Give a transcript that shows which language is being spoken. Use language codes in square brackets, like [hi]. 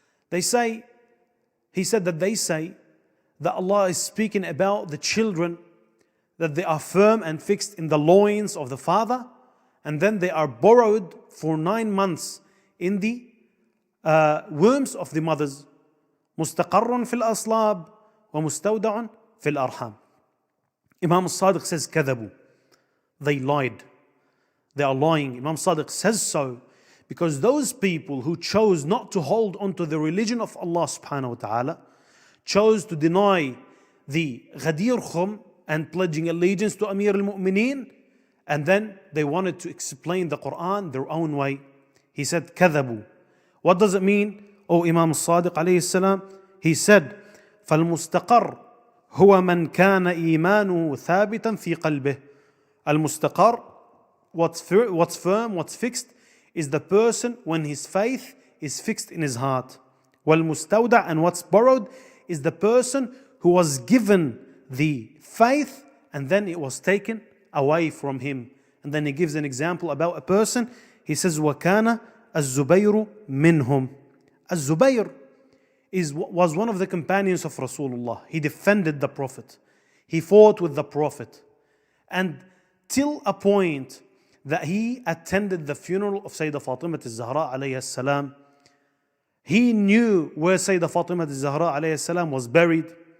[en] He said that they say that Allah is speaking about the children, that they are firm and fixed in the loins of the father, and then they are borrowed for 9 months in the wombs of the mothers. [ar] مستقر في الأصلاب ومستودع في الأرحام. [en] Imam Sadiq says [ar] كذبوا. [en] They lied. They are lying. Imam Sadiq says so because those people who chose not to hold on to the religion of Allah subhanahu wa ta'ala, chose to deny the Ghadir Khum and pledging allegiance to Amir al-Mu'mineen, and then they wanted to explain the Quran their own way. He said [ar] كذبوا. [en] What does it mean? [ar] O Imam al-Sadiq alayhi salam, [en] he said [ar] فالمستقر هو من كان إيمانه ثابتا في قلبه. [en] المستقر, what's firm, what's fixed, is the person when his faith is fixed in his heart. والمستودع, and what's borrowed, is the person who was given the faith and then it was taken away from him. And then he gives an example about a person. He says [ar] وكان الزبير منهم. [en] الزبير was one of the companions of Rasulullah. He defended the Prophet. He fought with the Prophet. And till a point that he attended the funeral of Sayyidah Fatimah al-Zahra alayhi salam, he knew where Sayyidah Fatimah al-Zahra alayhi salam was buried.